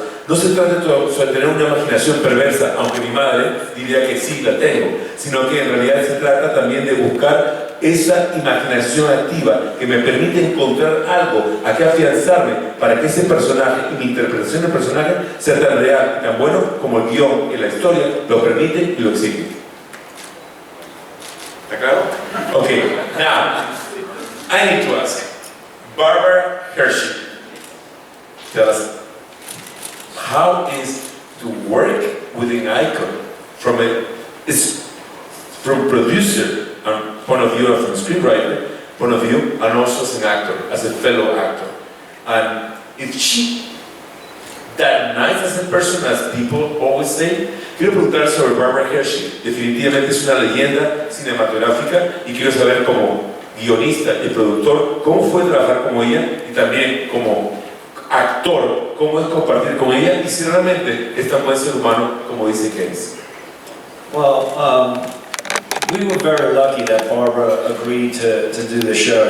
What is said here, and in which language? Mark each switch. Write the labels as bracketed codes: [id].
[es] No se trata de tener una imaginación perversa, aunque mi madre diría que sí la tengo, sino que en realidad se trata también de buscar esa imaginación activa que me permite encontrar algo a que afianzarme para que ese personaje y mi interpretación del personaje sea tan real y tan bueno como el guión y la historia lo permite y lo exige. ¿Está claro? [en] Okay, now I need to ask Barbara Hershey, tell us, how is to work with an icon from producer point of view, from screenwriter point of view, and also as an actor, as a fellow actor? And is she that nice as a person as people always say? [es] Quiero preguntar sobre Barbara Hershey. Definitivamente es una leyenda cinematográfica y quiero saber como guionista y productor cómo fue trabajar con ella y también como actor, cómo es compartir con ella y si realmente es tan buen ser humano como dice que es. [en] Well, we were very lucky that Barbara agreed to do the show.